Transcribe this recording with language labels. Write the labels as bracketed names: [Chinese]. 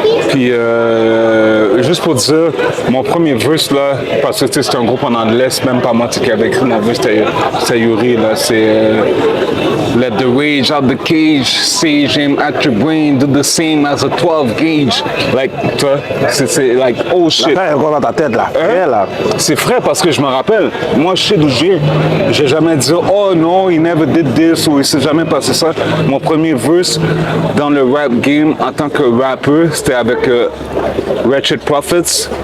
[French] Puis, juste pour dire, mon premier verse, là, parce que c'était un groupe en anglais, c'est même pas moi qui avait écrit mon verse, c'était Yuri, là, c'est [English] Let the rage out the cage, sage aim at your brain, do the same as a 12 gauge. [French] Like, tu vois, c'est like, oh shit. Là, encore dans ta tête, là. Frais, là. C'est frais parce que je me rappelle, moi je sais d'où je viens. J'ai jamais dit, oh non, [English] he never did this, [French] ou il s'est jamais passé ça. Mon premier verse dans le rap game en tant que rappeur, c'était avec Wretched Prophets.